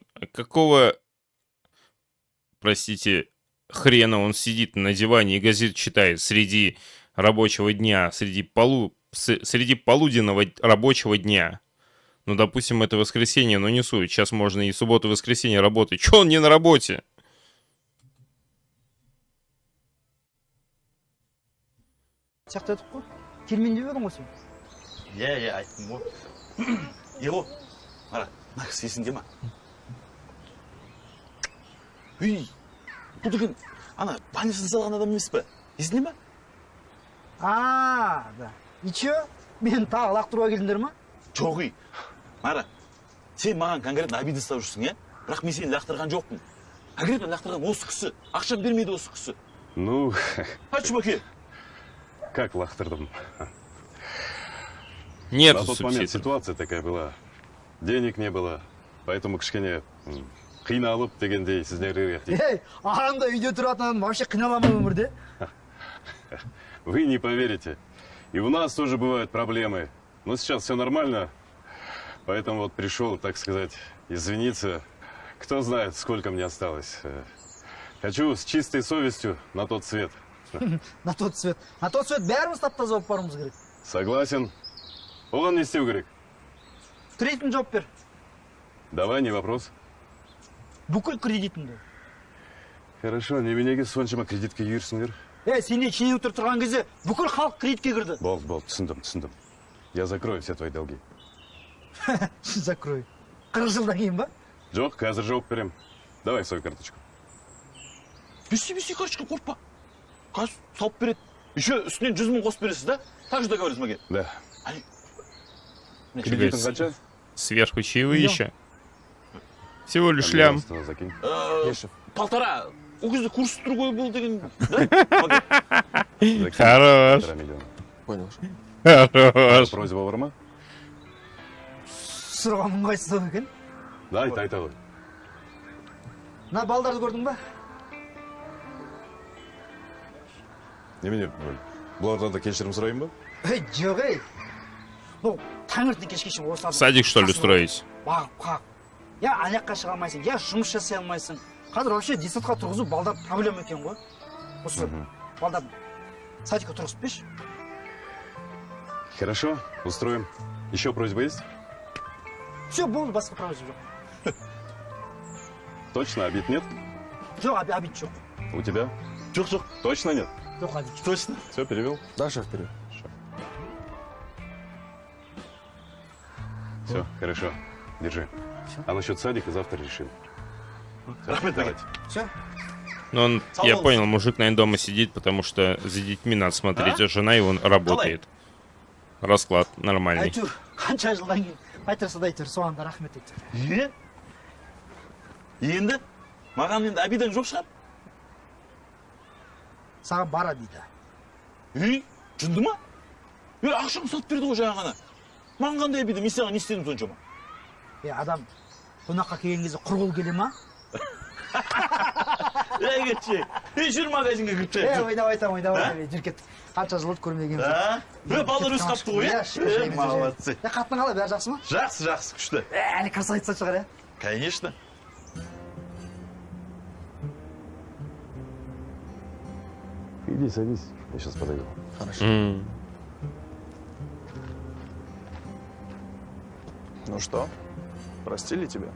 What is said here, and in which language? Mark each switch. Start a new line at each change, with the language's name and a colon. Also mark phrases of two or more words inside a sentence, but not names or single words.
Russian: Какого, простите, хрена он сидит на диване и газету читает среди рабочего дня, среди полуденного рабочего дня? Ну, допустим, это воскресенье, но не суть. Сейчас можно и субботу, и воскресенье работать. Чё он не на работе?
Kazakh: Сияқты өтіп қой. Келмен деп едің ғой сен. Иә, айттым ғой. Его, Мара, мына кісі есіңде ма? Үй, бұл деген, ана, банясын салған адам емес пе? Есіңде ма?
Russian: Да. И че?
Kazakh: Мен тағы лақтыруға келдіңдер ма? Жоқ үй. Мара, сен маған
Russian: конкретно обидно
Kazakh: ұстап жүрсің, е? Бірақ мен сені лақтырған жоқпын. Конкретно лақтырған осы кісі. Ақша бермейді осы кісі.
Russian: Ну,
Kazakh: Айтшы баке. как лахтардым.
Russian: Нет, на тот момент ситуация такая была. Денег не было, поэтому
Kazakh: кішкене қиналып дегендей сіздерге. Ей, ағаңда үйде тұратын вообще қиналамын өмірде.
Russian: Вы не поверите. И у нас тоже бывают проблемы. Но сейчас все нормально. Поэтому вот пришел, так сказать, извиниться. Кто знает, сколько мне осталось. Хочу с чистой совестью на тот свет. На тот свет
Kazakh: бәріміз тап-таза болып баруымыз керек. Согласен. Оған не істеу керек? Кредитін жауап бер.
Russian: Давай, не вопрос.
Kazakh: Бүкіл кредитіңді. Хорошо, неменеге соншама кредитке үйірсіңдер? Сенде шенеуніктер тұрған кезде бүкіл халық кредитке кірді. Болды, түсіндім.
Russian: Я закрою все твои долги.
Kazakh: Закрой. 40 жылдан кейін ба? Жоқ, қазір жауап берем.
Russian: Давай свою карточку.
Kazakh: Беси, карточка, қорқпа. Қазір салып береді. Еще үстінен 100 000 қосып бересіз, да?
Russian: Так же договорились, Маге? Да.
Kazakh: Кредитің қанша?
Russian: Сверху чаевые еще. Всего лишь лям. Закинь. 1,5.
Kazakh: У кезде
Russian: курс другой был деген, да? Хорош. 1,5 миллиона. Понял. Хорош.
Kazakh: Просьба бар ма? Сұрағаның қайсысы екен? Да, айта ғой. Мына балдарды көрдің ба? Немене, бұлардан да кешірім сұрайын ба? Жоқ, бұл таңертең кешке шейін осы
Russian: Садик, что ли, строить?
Kazakh: Бағып. Я аяққа шыға алмайсың, я жұмыс жасай алмайсың. Қазір вообще детсадқа тұрғызу балдар проблема екен ғой. Осы балдар садикқа тұрғызып берші.
Russian: Хорошо, устроим. Еще просьба есть? Все,
Kazakh: болды, басқа проблема жоқ.
Russian: Точно, обид нет?
Kazakh: Жоқ, обид жоқ.
Russian: У тебя?
Kazakh: Жоқ.
Russian: Точно нет?
Kazakh: Жоқ, обид жоқ.
Russian: Точно. Все, перевел? Да, шеф, вперед. Все, хорошо. Держи. А насчет садика завтра решим.
Kazakh: Рахмет,
Russian: давайте. Все? Ну, я понял, мужик, наверное, дома сидит, потому что за детьми надо смотреть, а жена его работает. Расклад нормальный.
Kazakh: Әйтеуір, қанша жылдан кейін айтырса да айтыр, соған да рахмет айтыр. Енді? Маған енді обидаң жоқ шығар? Саған бара дейді. Жынды ма? Ақшам сатып берді ғой жаңа ғана. Маған қандай обида, мен саған не істедім соншама? Адам қонаққа келген кезде құр қол келе ма? Кетші, жүр магазинге кіріп шығайық. Ойнап айтам, жүр кет. Қанша жыл болды көрмегенбіз. Балдар өз қапты ғой, е? Молодцы. Қатының қалай, бәрі жақсы ма? Жақсы, күшті. Әлі красавица шығар,
Russian: Конечно. Иди садись, я сейчас подойду. Хорошо. Ну что, простили тебя?